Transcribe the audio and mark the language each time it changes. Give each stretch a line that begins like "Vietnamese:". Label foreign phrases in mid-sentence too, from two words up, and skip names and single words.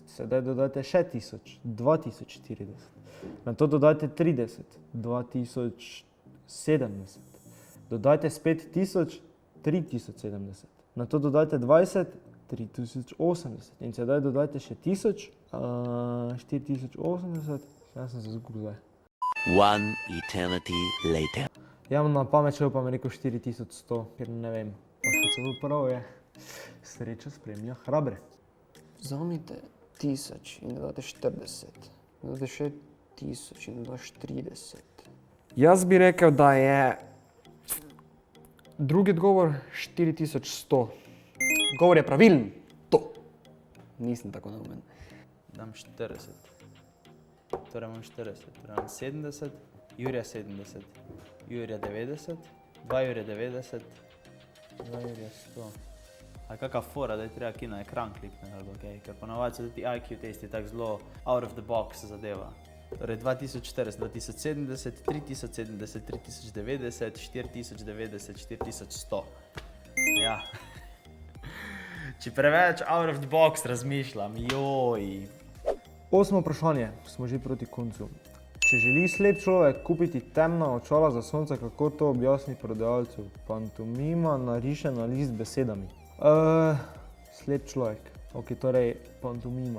Slovenian: Sedaj dodajte še 1000, 2040. Na to dodajte 30, 2070. Dodajte spet 1000, 3070. Na to dodajte 20, 3080. In sedaj dodajte še 1000, 4080. Jaz sem se zgubil zdaj.
English: One eternity later.
Slovenian: Ja, na pamet šel pa mi rekel 4100, ker ne vem. Pa še celo prav je. Sreča spremlja hrabre. Vzamite 1000 in dodate 40. Dodate še 1000 in dodaš 30. Jaz bi rekel, da je drugi odgovor 4100. Odgovor je pravilen. To. Nisem tako neumen. Dam 40. Torej imam 40. Torej imam 70, Jurija 70, Jurija 90, 2 Jurija 90, 2 Jurija 100. A kakva fora, da je treba ki na ekran klikne, ali okej, ker ponavadi so tudi IQ testi tako zelo
English: out of the box
Slovenian: zadeva. Torej 2040, 2070, 3070, 3090, 4090, 4100. Ja. Če preveč
English: out of the box
Slovenian: razmišljam, joj. 8. vprašanje, smo že proti koncu. Če želi slep človek kupiti temna očala za sonce, kako to objasni prodajalcu? Pantomima nariše na list besedami. Slep človek. Ok, torej pantomima.